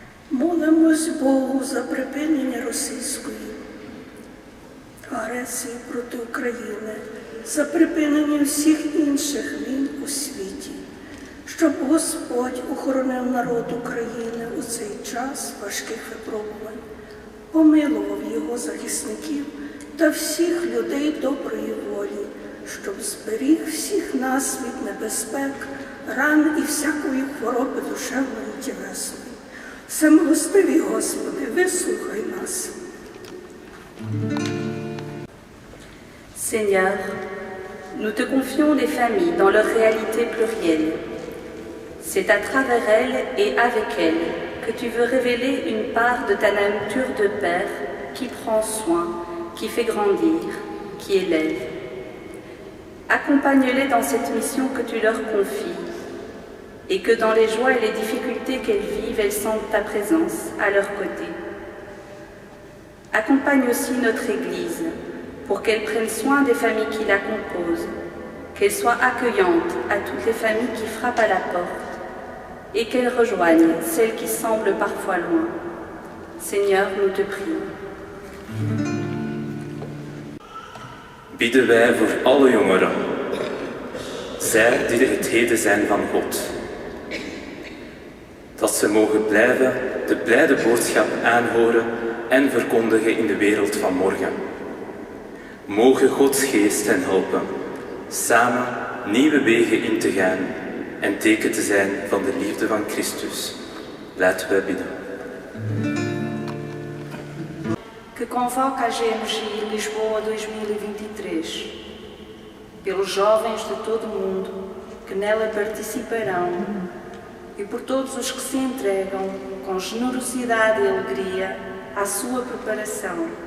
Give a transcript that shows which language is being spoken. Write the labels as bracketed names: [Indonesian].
[Ukrainian] Молимось Богу за припинення російської агресії проти України, за припинення всіх інших війн у світі, щоб Господь охоронив народ України у цей час важких випробувань, помилував його захисників та всіх людей доброї волі, щоб зберіг всіх нас від небезпек, ран і всякої хвороби душевної і тілесної. Всемилостивий Господи, вислухай нас. [French] Seigneur, nous te confions les familles dans leur réalité plurielle. C'est à travers elles et avec elles que tu veux révéler une part de ta nature de Père qui prend soin, qui fait grandir, qui élève. Accompagne-les dans cette mission que tu leur confies et que dans les joies et les difficultés qu'elles vivent, elles sentent ta présence à leur côté. Accompagne aussi notre Église pour qu'elle prenne soin des familles qui la composent, qu'elle soit accueillante à toutes les familles qui frappent à la porte et qu'elle rejoigne celles qui semblent parfois loin. Seigneur, nous te prions. [Dutch] Bidden wij voor alle jongeren, zij die het heden zijn van God. Dat ze mogen blijven de blijde boodschap aanhoren en verkondigen in de wereld van morgen. Mogen Gods geest hen helpen, samen nieuwe wegen in te gaan en teken te zijn van de liefde van Christus. Laten wij bidden. [Portuguese] Que convoca a GMG Lisboa 2023, pelos jovens de todo o mundo que nela participarão e por todos os que se entregam com generosidade e alegria à sua preparação,